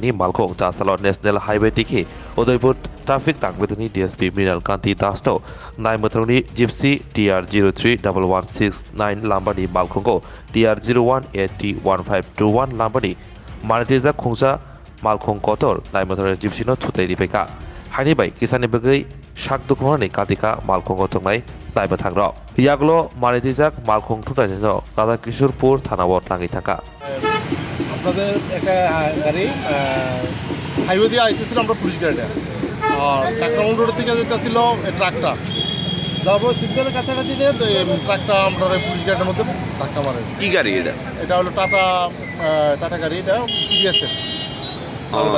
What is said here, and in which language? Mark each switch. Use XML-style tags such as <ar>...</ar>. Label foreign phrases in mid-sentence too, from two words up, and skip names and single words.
<trp>ni Malkong Tasala National Highway Tiki Udaipur Traffic Tangbetani DSP Miral Kanti Dasto Naimatroni Gypsy TR031169 Lambani Malkongo TR01801521 Lambani Manatiza Kungsa Malkong Kotor Naimatroni Gypsy no Tutay Beka Hani Bai Kisani Bagai Shak Dukumani Katika Malkongo Tungai Naiba Tangro Yaglo Manitizak Malkong Tutay Rada Kishurpur Thanawat Langi Taka</trp> <bn>আপনাদের একটা গাড়ি হাইওয়ে দিয়ে আইতেছিল আমরা পুলিশ গাড়িটা আর কাকরাউন্ড রোড থেকে যেতেছিল ট্রাকটা যাবো সিগন্যালের কাছাকাছি দিয়ে ট্রাকটা আমরা পুলিশ গাড়ির মধ্যে ধাক্কা মারে। কি গাড়ি এটা? এটা হলো টাটা গাড়ি, এটা পিডিএসের গাড়ি।</bn>